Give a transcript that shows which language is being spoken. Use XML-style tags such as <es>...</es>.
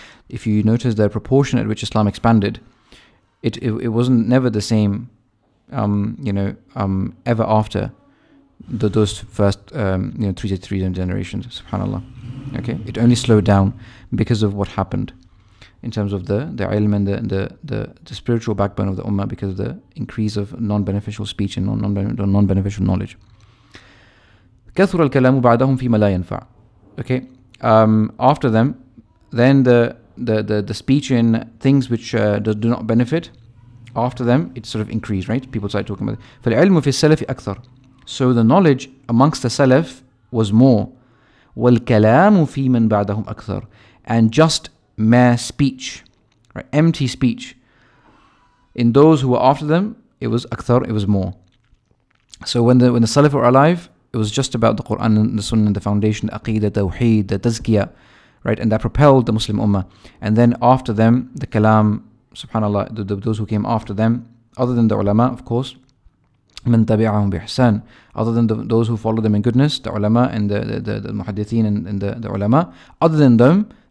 <en>If you notice the proportion at which Islam expanded, it wasn't never the same, ever after those first 3 generations. Subhanallah. Okay, it only slowed down because of what happened in terms of the ilm and the spiritual backbone of the ummah, because of the increase of non-beneficial speech and non-beneficial knowledge.</en> <ar>كثر الكلام بعدهم فيما لا ينفع.</ar> <en>Okay, after them, then the speech in things which do not benefit, after them it sort of increased, right? People started talking about it.</en> <ar>فالعلم في السلف أكثر.</ar> <en>So the knowledge amongst the Salaf was more.</en> <ar>والكلام في من بعدهم أكثر.</ar> <en>And just mere speech, right? Empty speech, in those who were after them, it was akthar, it was more. So when the Salaf were alive, it was just about the Quran and the Sunnah, the foundation, the aqidah, the tawheed, the tazkiyah, right? And that propelled the Muslim ummah. And then after them, the kalam, subhanallah, those who came after them, other than the ulama, of course,</en> <ar>من تبعهم بإحسان,</ar> <en>other than those who followed them in goodness, the ulama and the muhaddithin and the ulama, other than them,</en>